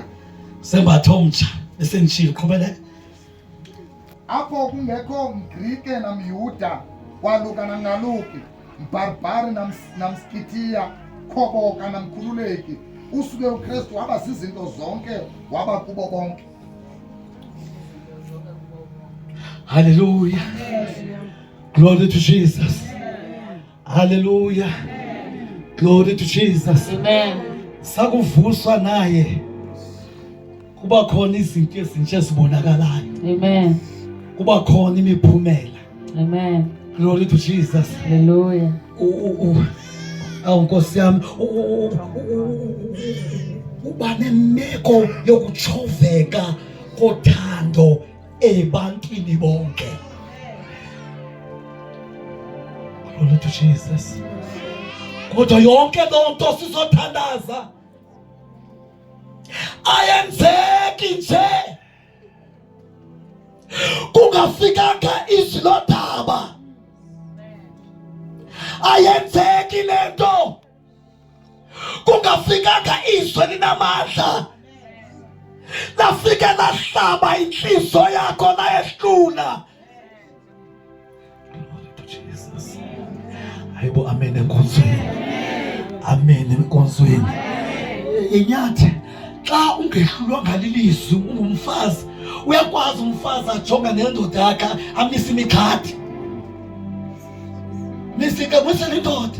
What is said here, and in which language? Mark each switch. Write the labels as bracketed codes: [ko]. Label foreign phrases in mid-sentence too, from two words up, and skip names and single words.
[xh] Sembatha omtsha esenishilo qhubeleka. Apho kungekho mGrike namYuda, kwaluka nangaluki, mbarbari namskitiya, khoboka namkhululeki, usuke uKristu waba zizinto zonke waba kubo bonke. [en] Hallelujah. Glory to Jesus. Hallelujah. Glory to Jesus. Amen. [xh] Sakuvuswa naye kuba khona izinto ezintsha ezibonakalayo. [en] Amen. [xh] Kuba khona imiphumela. [en] Amen. Glory to Jesus. Hallelujah. [xh] Nkosi yami uba nemeko yokuchoveka kothando ebantwini bonke. [en] Glory to Jesus. [xh] Kodwa yonke lonto sizothandaza ayenzeki nje kungafikanga izwi lodaba. Ayenzeki lento kungafikanga izwi linamandla lafike lahlaba inhliziyo yakho layehlula. [en] Glory to Jesus. [xh] Hayibo amen enkonzweni. Amen enkonzweni. Inyathi xa ungehlulwa ngalilizwi ungumfazi uyakwazi umfazi ajonga nendoda yakhe amisa imikhadi. Nisike mwise lendoda.